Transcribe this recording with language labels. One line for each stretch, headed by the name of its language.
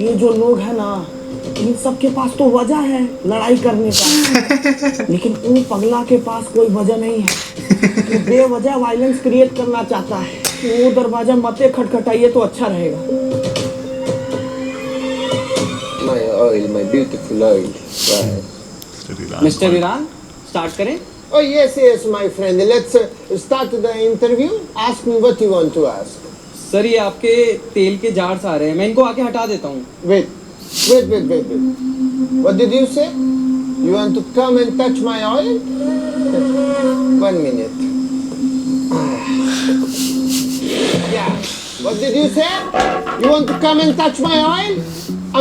Hindi: ये जो लोग हैं ना, इन सब के पास तो वजह है लड़ाई करने का, लेकिन उन पगला के पास कोई वजह नहीं है। वो बेवजह वायलेंस क्रिएट करना चाहता है। वो दरवाजा मत खटखटाइए तो अच्छा रहेगा।
English: My beautiful oil.
Hindi: Mister Iran, start करें?
English: Oh yes, my friend. Let's start the interview. Ask me what you want to ask.
Hindi: Sir, ये आपके तेल के जार्स आ रहे हैं, मैं इनको आके हटा देता हूँ।
English: Wait. What did you say? You want to come and touch my oil? 1 minute. Yeah. What did you say? You want to come and touch my oil?